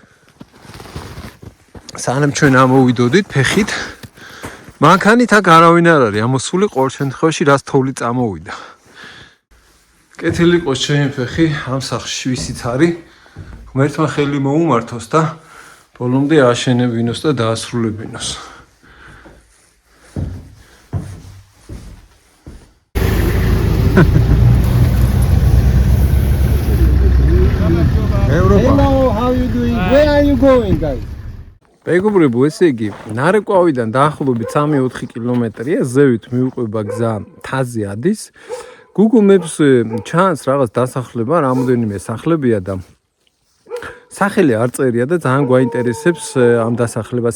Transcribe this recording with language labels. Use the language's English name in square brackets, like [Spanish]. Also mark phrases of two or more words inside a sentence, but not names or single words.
[Georgian] სანამ ჩვენ ამოვიდოდით ფეხით. მანქანით აქ არავინ არ არის, ამოსული ყოველ შემთხვევაში რას თოვლი წამოვიდა. კეთილი იყოს ჩემი ფეხი, ამ სახლში ვისიც არის. ღმერთმა ხელი მოუმართოს და ბოლომდე ააშენებინოს და დაასრულებინოს. [English] Hello, how are you doing? Where are you going, guys? [Georgian] მეგობრებო, ესე იგი, ნარეკვავიდან დაახლოებით 3-4 კილომეტრია, ზევით მიუყვება გზა მთაზე ადის. Google Maps ჩანს რაღაც დასახლება, რამოდენიმე სახლებია და სახელი არ წერია და ძალიან გვაინტერესებს ამ დასახლებას.